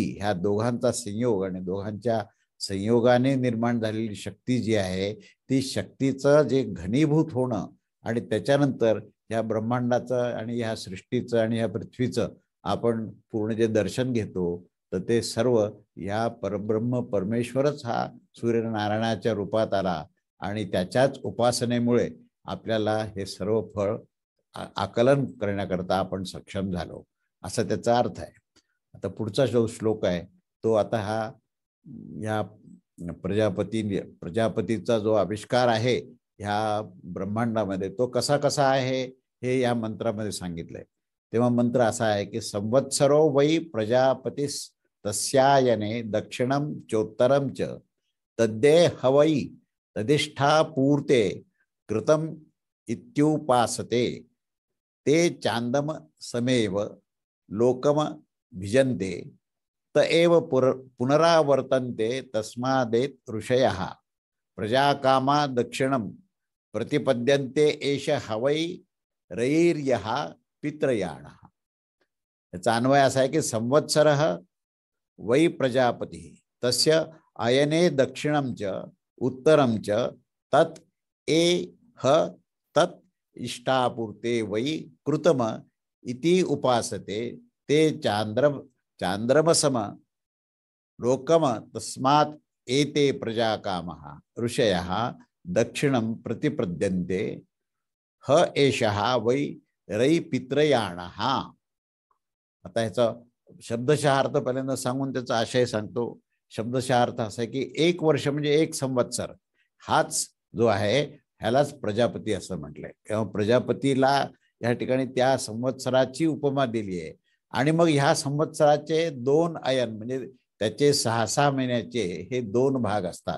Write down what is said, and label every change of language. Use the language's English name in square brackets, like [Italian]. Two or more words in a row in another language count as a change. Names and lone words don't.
[Marathi] ह्या दोघांचा संयोग आणि दोघांच्या संयोगाने निर्माण झालेली शक्ती जी आहे ती शक्तीचं जे घनीभूत होणं आणि त्याच्यानंतर ह्या ब्रह्मांडाचं आणि ह्या सृष्टीचं आणि ह्या पृथ्वीचं आपण पूर्ण जे दर्शन घेतो तर ते सर्व ह्या परब्रह्म परमेश्वरच हा सूर्यनारायणाच्या रूपात आला, आणि त्याच्याच उपासनेमुळे आपल्याला हे सर्व फळ आकलन करण्याकरता आपण सक्षम झालो, असा त्याचा अर्थ आहे. आता पुढचा जो श्लोक आहे तो आता हा या प्रजापतीचा जो आविष्कार आहे ह्या ब्रह्मांडामध्ये तो कसा कसा आहे हे या मंत्रामध्ये सांगितलंय. तेव्हा मंत्र असा आहे की [Sanskrit] संवत्सरो वै प्रजापतीस तस्यायने दक्षिणम चोत्तरम च तद्दे हवै तदिष्ठा पूर्ते कृतम इत्युपासते ते चांदम समेव लोकम भिजन्ते त एव पुनरावर्तन्ते तस्मादेत ऋषयः प्रजाकामा दक्षिणम प्रतिपद्यन्ते एष हवै रैर्यः पितृयाणः. [Marathi] याचा अन्वय असा आहे की [Sanskrit] संवत्सरः वै प्रजापती तस्य अयने दक्षिणं च उत्तरं च तत् एह तत् इष्टापूर्ते वै कृतम इति उपासते ते चांद्रमसम लोकम तस्मात् एते प्रजाकामः ऋषयः दक्षिणं प्रतिपद्यन्ते ह एषः वै रई पितृयाणः. [Marathi] आता ह्याचा शब्दशः अर्थ पहिल्यांदा सांगून त्याचा आशय सांगतो. शब्दशः अर्थ असा आहे की 1 वर्ष म्हणजे 1 संवत्सर हाच जो आहे ह्यालाच प्रजापती असं म्हटलंय. किंवा प्रजापतीला या ठिकाणी त्या संवत्सराची उपमा दिली आहे, आणि मग ह्या संवत्सराचे 2 अयन म्हणजे त्याचे 6-6 महिन्याचे हे 2 भाग असतात.